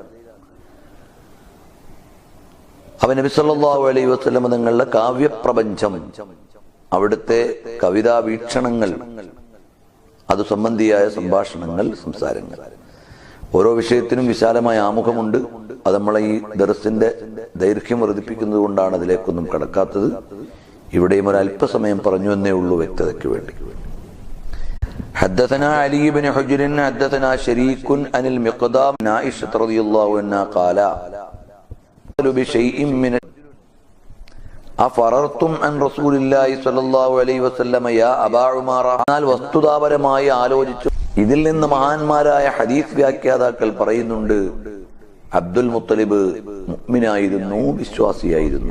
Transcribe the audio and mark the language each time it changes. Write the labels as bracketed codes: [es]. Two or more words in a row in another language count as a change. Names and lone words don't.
[ml] അവൻ നബി [ar] صلى الله عليه وسلم [ml] തങ്ങളുടെ കാവ്യപ്രപഞ്ചം, അവിടുത്തെ കവിതാ വീക്ഷണങ്ങൾ, അത് സംബന്ധിയായ സംഭാഷണങ്ങൾ, സംസാരങ്ങൾ, ഓരോ വിഷയത്തിനും വിശാലമായ ആമുഖമുണ്ട്. അത് നമ്മളെ ഈ ദർസിന്റെ ദൈർഘ്യം വർദ്ധിപ്പിക്കുന്നത് കൊണ്ടാണ് അതിലേക്കൊന്നും കടക്കാത്തത്. ഇവിടെയും ഒരു അല്പസമയം പറഞ്ഞു എന്നേ ഉള്ളൂ വ്യക്തതയ്ക്ക് വേണ്ടി. [ar] حدثنا علي بن حجر حدثنا شريك عن المقدام عن عائشة رضي الله عنها قال بشيء من أفررتم عن رسول الله صلى الله عليه وسلم يا أبا عمارة. [ml] എന്നാൽ വസ്തുതാപരമായി ആലോചിച്ചു ഇതിൽ നിന്ന് മഹാന്മാരായ ഹദീസ് വ്യാഖ്യാതാക്കൾ പറയുന്നുണ്ട്, അബ്ദുൽ മുത്തലിബ് മുഅ്മിനായിരുന്നു, വിശ്വാസിയായിരുന്നു.